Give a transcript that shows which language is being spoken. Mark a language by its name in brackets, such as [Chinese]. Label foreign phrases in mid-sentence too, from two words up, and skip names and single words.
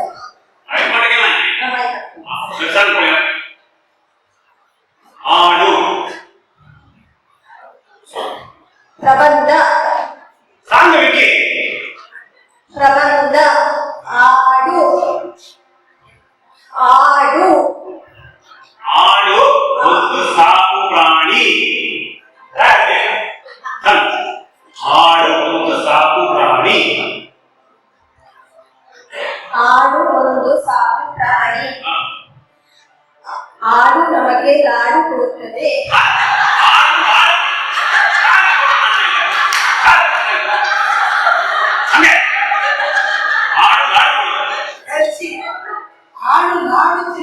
[Marathi] काय पडायचं नाही सांग कोण आडू प्रबंध सांग विकी प्रबंध आडू आडू [Kannada] ಆಡು ಒಂದು ಸಾಕು ಪ್ರಾಣಿ ಆಡು ಒಂದು ಸಾಕು ಪ್ರಾಣಿ ಆಡು ಒಂದು ಸಾಕು ಪ್ರಾಣಿ ಆಡು ನಮಗೆ ಲಾಡು ಕೊಡುತ್ತದೆ ಆಡು ಲಾಡು